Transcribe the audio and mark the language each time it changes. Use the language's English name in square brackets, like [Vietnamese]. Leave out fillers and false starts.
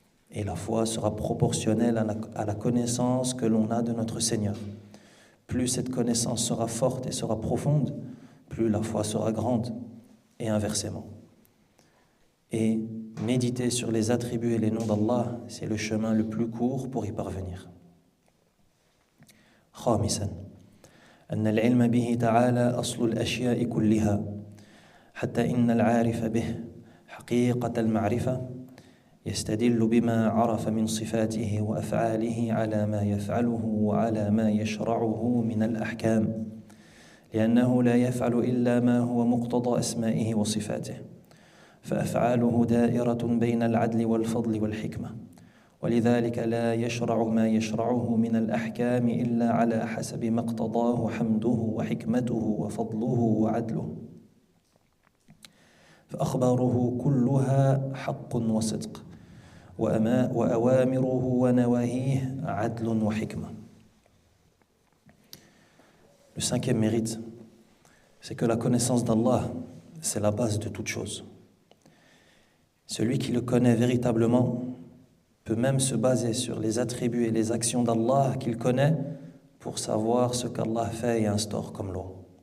[French] Et la foi sera proportionnelle à la connaissance que l'on a de notre Seigneur. Plus cette connaissance sera forte et sera profonde, plus la foi sera grande, et inversement. Et méditer sur les attributs et les noms d'Allah, c'est le chemin le plus court pour y parvenir. [Arabic] خامسا أن العلم به تعالى أصل الأشياء كلها حتى إن العارف به حقيقة المعرفة يستدل بما عرف من صفاته وأفعاله على ما يفعله وعلى ما يشرعه من الأحكام لأنه لا يفعل إلا ما هو مقتضى أسمائه وصفاته فأفعاله دائرة بين العدل والفضل والحكمة ولذلك لا يشرع ما يشرعه من الأحكام إلا على حسب ما اقتضاه حمده وحكمته وفضله وعدله فأخباره كلها حق وصدق وأوامره ونواهيه عدل وحكمة. [French] Le cinquième mérite, c'est que la connaissance d'Allah, c'est la base de toute chose. Celui qui le connaît véritablement peut même se baser sur les attributs et les actions d'Allah qu'il connaît pour savoir ce qu'Allah fait et instaure comme loi.